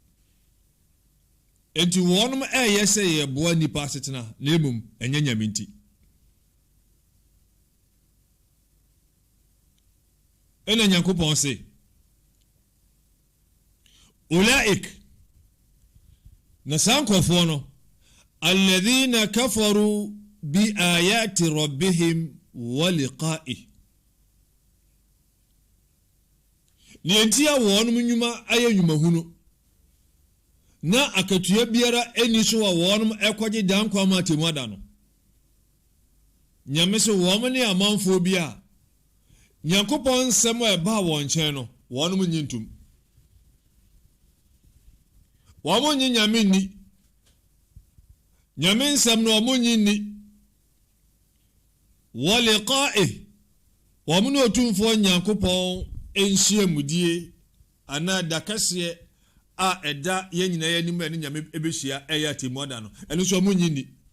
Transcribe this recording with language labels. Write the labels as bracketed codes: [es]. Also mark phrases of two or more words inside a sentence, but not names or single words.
[ak] enti wɔnom ɛyɛ sɛ yɛ boa nipa asetena na emom ɛnyɛ nyame nti ɛna Nyankopɔn sɛ ulaik na saa nkɔfoɔ no [ar] الذين كفروا بآيات ربهم ولقاء [ak] ne enti a wɔnom nnwuma ayɛ nnwumahunu na akatua biara ɛni so a wɔnom ɛkɔgye dankwa ma atemu ada no nyame sɛ wɔn ne amanfoɔ bi a Nyankopɔn nsɛm a ɛbaa wɔn nkyɛn no wɔnom nyi ntom wɔn nyi nyame nni nyame nsɛm no wɔn nyi nni [ar] ولقاء [ak] wɔn ne otumfoɔ Nyankopɔn ɛnhyia mudie anaa dakaseɛ a ɛda yɛn nyinaa yɛ anim a ne nyame ɛbɛhyia ɛyɛ atemu ada no ɛno nso wɔn nyi nni